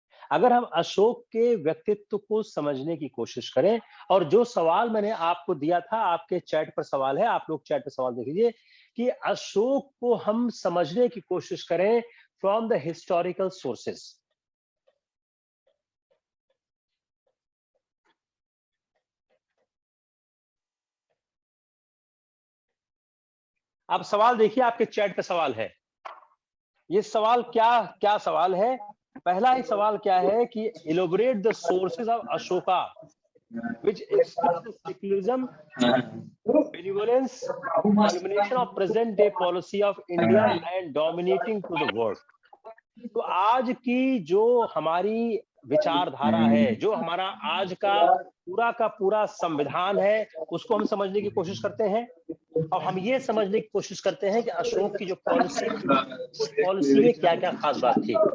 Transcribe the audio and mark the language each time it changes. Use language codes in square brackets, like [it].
[hi] अगर हम अशोक के व्यक्तित्व को समझने की कोशिश करें, और जो सवाल मैंने आपको दिया था, आपके चैट पर सवाल है, आप लोग चैट पर सवाल देख लीजिए कि अशोक को हम समझने की कोशिश करें [en] From the historical sources. [hi] आप सवाल देखिए, आपके चैट पे सवाल है। ये सवाल क्या सवाल है? पहला ही सवाल क्या है कि [en] Elaborate the sources of Ashoka which expresses secularism, benevolence, culmination of present day policy of India and dominating to the world। [hi] तो आज की जो हमारी विचारधारा है, जो हमारा आज का पूरा संविधान है, उसको हम समझने की कोशिश करते हैं और हम ये समझने की कोशिश करते हैं कि अशोक की जो पॉलिसी थी, उस पॉलिसी में क्या क्या खास बात थी।